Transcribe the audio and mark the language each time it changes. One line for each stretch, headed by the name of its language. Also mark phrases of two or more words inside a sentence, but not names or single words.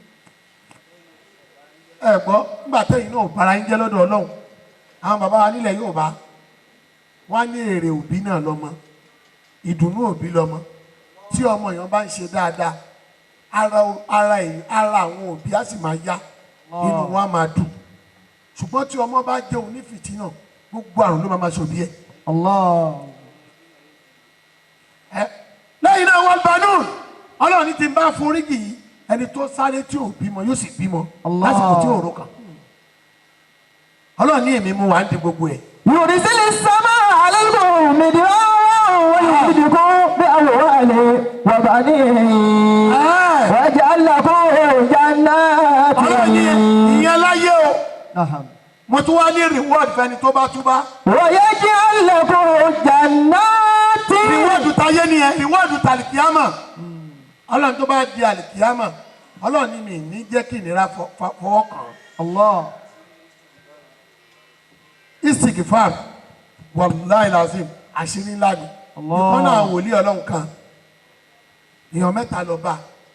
Yoruba: ẹ gbọ́ nígbà tẹ́yìn náà bára yín jẹ́ lọ́dọ̀ ọlọ́run àwọn bàbá wa nílẹ̀ Yorùbá wọ́n ní èrè òbí náà lọ́mọ ìdùnnú òbí lọ́mọ tí ọmọ yẹn bá ń ṣe dáadáa ara àwọn òbí á sì máa yá inú wọn á máa dùn ṣùgbọ́n tí ọmọ bá jẹ́ onífìtínà gbogbo àrùn ló máa ṣòbí ẹ̀. lẹ́yìn náà wọ́n banú ọlọ́run ní ti bá foríjì yìí ẹni tó sáré tí ò bímọ yóò sì bímọ lásìkò tí ò rò kàn ọlọ́run ní èmi mú wa ń di gbogbo ẹ̀.
Arabic: يرسل السماء عليكم مدرارا ويمددكم بأموال وبنين ويجعل لكم جنات.
Yoruba: ọlọ́run ní ìyẹn láyé o mo tún wá ní reward fẹ́ni tó bá túbá.
Arabic: ويجعل لكم جنات.
Yoruba: reward táyé nìyẹn reward tàlìkíámà ọlọ́run tó bá di àlìkíámà ọlọ́run ní mi ní jẹ́ kí ìnira fọwọ́ kàn.
Arabic: استغفار والله لازم
Yoruba: àṣírí ńlá ni ìkànnà wòlíì ọlọ́run kan èèyàn mẹ́ta lọ bá